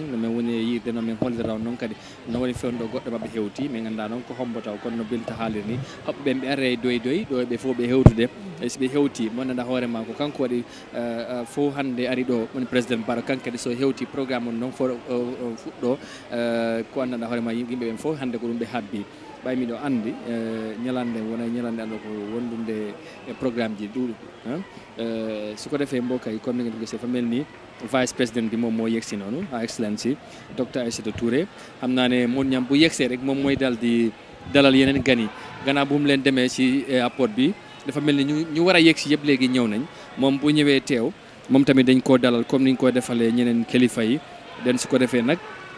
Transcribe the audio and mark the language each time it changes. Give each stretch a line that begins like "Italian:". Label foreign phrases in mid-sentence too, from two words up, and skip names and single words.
Fula: no min woni yirde no min hollira noon kadi no woni fewno goɗɗo mabɓe hewti min ganda noon ko hombo taw kono no Binta haalir ni hoɓɓe ɓen ɓe are doy ɗo ɓe fof ɓe hewtude so ɓe hewti mo nanda hoorema ko kanko waɗi fof hande ari ɗo woni président Barrow kanko kadi so hewti programme on noon fo fuɗɗo ko anndanɗa hoorema yimɓe ɓen fof hande ko ɗum ɓe habbi ɓay miɗo andi ñalande wona ñalande ando ko wondunde e programme ji
Wolof: ɗuɗi soko defee mbo kay comme ni ngeen ko gisee fa mel ni
French: vice président
Wolof: bi moom moo yegsi noonu à excellency docteur Aïssatou Touré xam naa ne moom ñam bu yegsee rek moom mooy dal di dalal yeneen gan yi gannaaw bu mu leen demee ci airport bi dafa mel ni ñu war a yegsi yëpp léegi ñëw nañ moom bu ñëwee teew moom tamit dañ koo dalal comme niñ ko defalee ñeneen kilifa yi den su ko defee nag